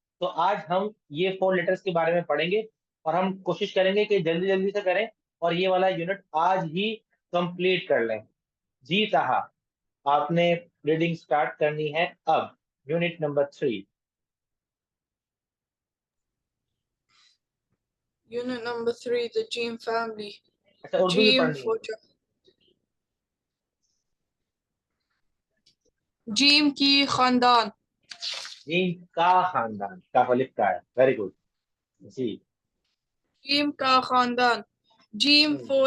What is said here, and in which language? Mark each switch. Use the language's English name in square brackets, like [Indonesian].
[Hindi] तो आज हम ये 4 लेटर्स के बारे में पढ़ेंगे, और हम कोशिश करेंगे कि जल्दी जल्दी से करें और ये वाला यूनिट आज ही कंप्लीट कर लें। जी साहब, आपने रीडिंग स्टार्ट करनी है अब, unit number 3। [English] Unit number 3, the Gene family. [Hindi] अच्छा, उर्दू भी [English] Gene [Hindi] पढ़नी है। for Gene की खानदान. जीन का खानदान, का अलिफ का है, वेरी गुड। जी। Gene का खानदान. [English] Gene हम्म,